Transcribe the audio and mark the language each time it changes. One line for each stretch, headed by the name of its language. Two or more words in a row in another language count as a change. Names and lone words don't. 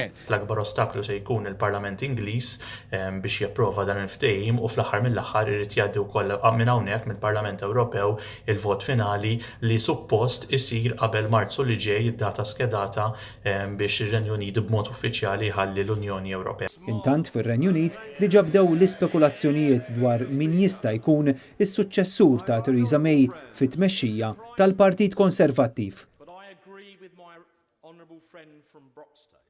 Maltese: L-akbar ostaklu se jkun il-Parlament Ingliż biex japprova dan il-ftehim u fl-aħħar mill-aħħar irid jgħaddi wkoll minn hawnhekk mill-Parlament Ewropew il-vot finali li suppost isir qabel Marzu li ġej id-data skedata biex ir-Renju Unit b'mod uffiċjali jħalli l-Unjoni Ewropea. Intant fir-Renju Unit diġà bdew l-ispekulazzjonijiet dwar min jista' jkun is-suċċessur ta' Theresa May fit-tmexxija tal-Partit Konservattiv.
English: But I agree with my honourable friend from Broxton.